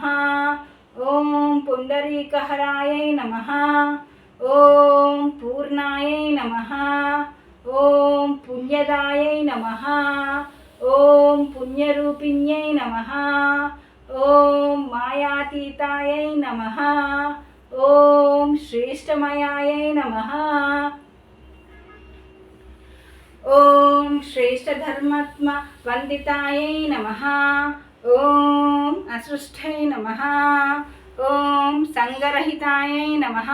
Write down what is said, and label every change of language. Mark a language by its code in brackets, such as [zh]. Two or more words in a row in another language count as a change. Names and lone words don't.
[sa] ओम पुण्डरीकहरायै नमः। ओम पूर्णायै नमः। ओम पुण्यदायै नमः। ओम पुण्यरूपिण्यै नमः। ओम శ్రీలోహితాయై నమః. ఓం శ్రేష్టమయాయై నమః. ఓం శ్రేష్టధర్మాత్మ వందితాయై నమః. ఓం అసృష్టై నమః. ఓం సంగరహితాయై నమః.